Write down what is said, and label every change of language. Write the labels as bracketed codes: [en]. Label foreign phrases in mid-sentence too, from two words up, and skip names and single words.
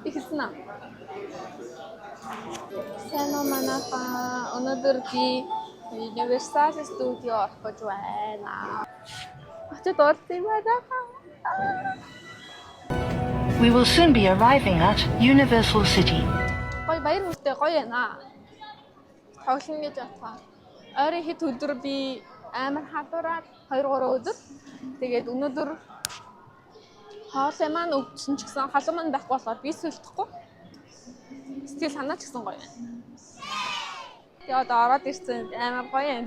[mn] Харсан аа. Сайн уу манайхаа. Өнөөдөр би Universal Studio орох гэж байна. Очоод орсон юм байна. [en] We will soon be arriving at Universal City. [mn] Гоё баяр хүртэй гоё байна. Тоглоно гэж бодхоо. Ойрын хэд өдөр би амар халуураад 2-3 өдөр. Тэгээд өнөөдөр хоолой маань өвчсөн ч гэсэн халуун маань байхгүй болохоор би сүлдэхгүй. Сэтгэл санаа ч гэсэн гоё байна. Тэгээд одоо ороод ирсэн амар гоё юм.